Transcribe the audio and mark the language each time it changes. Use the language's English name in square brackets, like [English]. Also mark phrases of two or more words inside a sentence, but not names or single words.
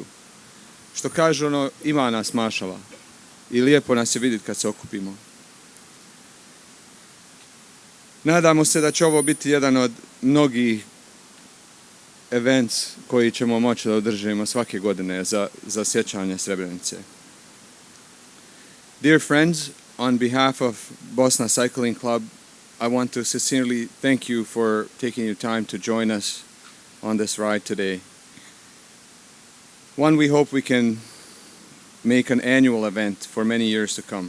[Bosnian] Što kažu, ima nas mašala i lijepo nas je vidjeti kad se okupimo. Nadamo se da će ovo biti jedan od mnogih events koji ćemo moći da održimo svake godine za sjećanje Srebrenice. [English] Dear friends, on behalf of Bosna Cycling Club, I want to sincerely thank you for taking your time to join us on this ride today. One we hope we can make an annual event for many years to come.